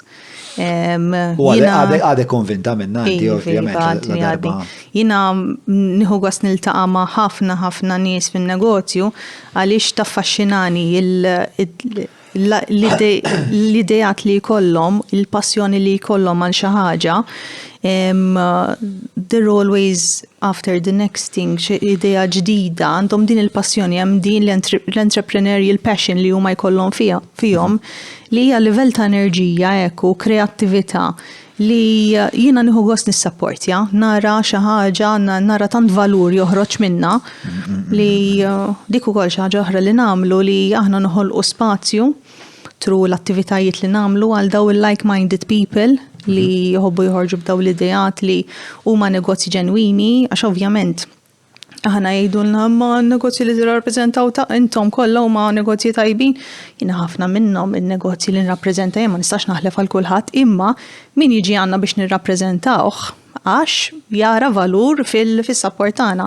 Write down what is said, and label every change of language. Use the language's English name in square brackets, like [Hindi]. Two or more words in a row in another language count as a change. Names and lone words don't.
[Maltese] U għadek konvinta minna inti ovvjament. Jina nieħu gost niltaqa' ma' ħafna nies fin-negozju għaliex taffaxxinani l-idejat li jkollhom, il-passjoni li jkollhom għal xi ħaġa, [English] they're always after the next thing, [Maltese] idea ġdida, għandhom din il-passjoni, hemm din l- [English] entrepreneurial passion [Maltese] li huma jkollhom fihom li hija livell ta' enerġija u kreattività li jiena nieħu gost nissapportja, nara xi ħaġa, nara tant valur joħroġ minna li dik ukoll xi ħaġa oħra li nagħmlu li aħna noħolqu spazju tru l-attivitajiet li nagħmlu għal daw il- [English] like-minded people [Maltese] li jħobbu jħorġu b'daw l-idejat li huma negozji ġenwini, għax ovvjament aħna jgħidulna ma negozji li tirrappreżentaw intom kollha huma negozji tajbin. Jiena ħafna minnhom in-negozji li nirrappreżenta ma nistax naħlef għal kulħadd, imma min jiġi għandna biex nirrappreżentawh għax jara valur fis-sapport tagħna.